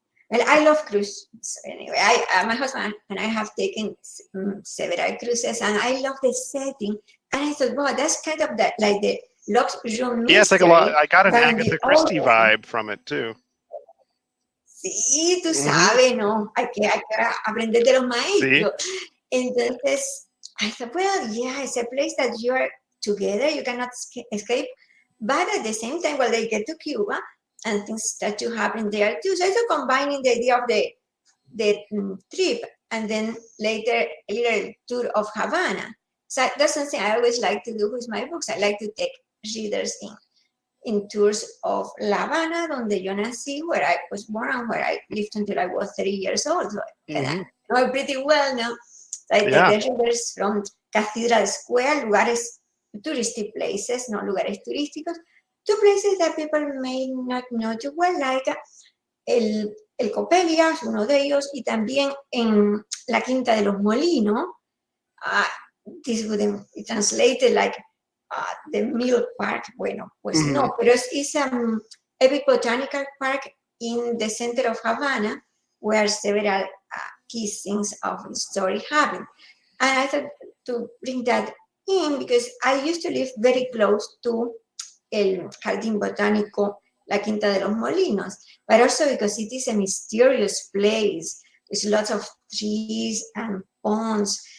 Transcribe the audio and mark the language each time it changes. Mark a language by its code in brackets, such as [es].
[en] Well, I love cruises. Anyway, my husband and I have taken several cruises, and I love the setting. And I thought, wow, that's kind of like the luxurious. Yeah, it's like a lot. I got an Agatha Christie vibe from it too. [es] Sí, tú sabes, ¿no? Hay que aprender de los maestros. Sí. [en] Entonces, I thought, well, yeah, it's a place that you are together, you cannot escape. But at the same time, well, they get to Cuba, and things start to happen there too. So it's combining the idea of the trip, and then later a little tour of Havana. So that's something I always like to do with my books. I like to take readers in tours of La Habana, [es] donde yo nací, [en] where I was born and where I lived until I was 30 years old. So I know pretty well now. So I take the readers from Cathedral Square, [es] lugares, [en] touristy places, [es] no lugares turísticos, [en] to places that people may not know too well, like [es] el Copelia es uno de ellos, y también en la Quinta de los Molinos. [en] This would be translated like the Mill Park. [es] Bueno, pues no, pero [en] it's a big botanical park in the center of Havana, where several key things of the story happen. And I thought to bring that in because I used to live very close to el Jardín Botánico, la Quinta de los Molinos, but also because it is a mysterious place with lots of trees and ponds.